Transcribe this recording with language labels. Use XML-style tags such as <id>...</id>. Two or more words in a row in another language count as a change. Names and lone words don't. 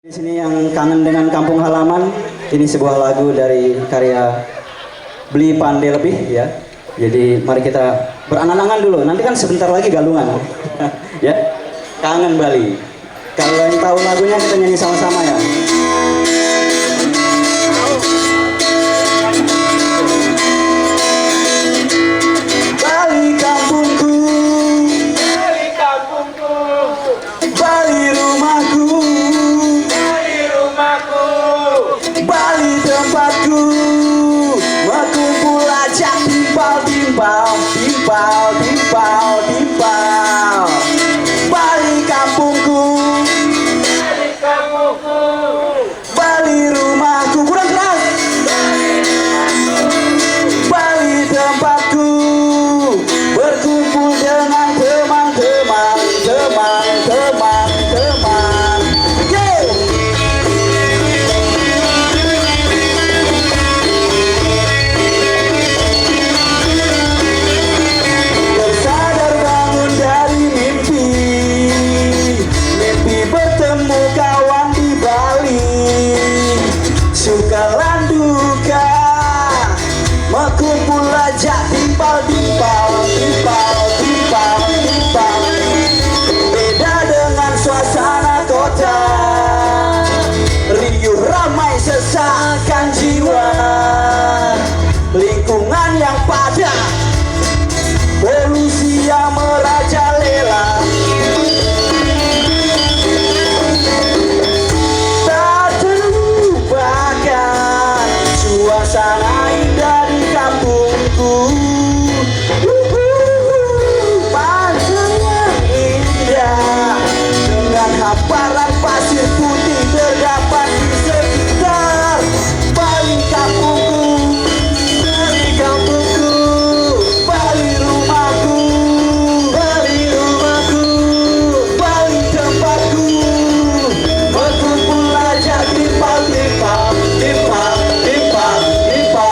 <id>Di sini yang kangen dengan kampung halaman, ini sebuah lagu dari karya Beli Pandai Lebih ya. Jadi mari kita berangan-angan dulu. Nanti kan sebentar lagi galungan. Ya. Kangen Bali. Kalau yang tahu lagunya kita nyanyi sama-sama ya. Bali kampungku, Bali kampungku, Bali rumahku, Bali rumahku, Bali tempatku, berkumpul</id> <ban>aja timpal-timpal, timpal-timpal, timpal.</ban> <id>Bali kampungku, Bali kampungku, Bali rumahku, kurang keras. Bali tempatku, berkumpul dengan teman-teman, teman-teman, teman. Yeay! Tersadar bangun dari mimpi, mimpi bertemu kawan di Bali.</id> <ban>Suka lan duka, berkumpul aja timpal-timpal, timpal-timpal, timpal.</ban> <id>Beda dengan suasana kota, riuh ramai sesakan jiwa. Lingkungan yang padat, polusi yang merajalela. Tak terlupakan suasana indah di kampungku. Pantainya indah dengan hamparan pasir putih terdapat di sekitar. Bali kampungku, Bali kampungku, Bali rumahku, Bali rumahku, Bali tempatku.</id> <ban>Berkumpul aja timpal-timpal, timpal-timpal, timpal.</ban>